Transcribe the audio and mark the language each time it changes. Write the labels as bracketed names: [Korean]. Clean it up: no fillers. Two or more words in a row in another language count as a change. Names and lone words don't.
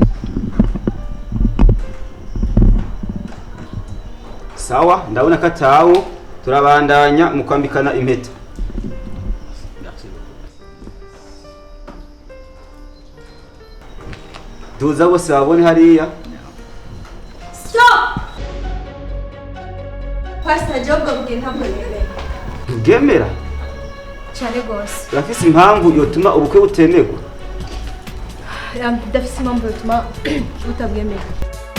[Rundi] Sawa, ndabona ko atawo, turabandanya mu kwambikana impeta. Tuza bose babone hariya. Stop! Pastor Job abwiye ntabwo yemera. Gemera? cyane rwose. Urafise impamvu yotuma ubukwe butemerwa? Ndafise impamvu yotuma butabwemera.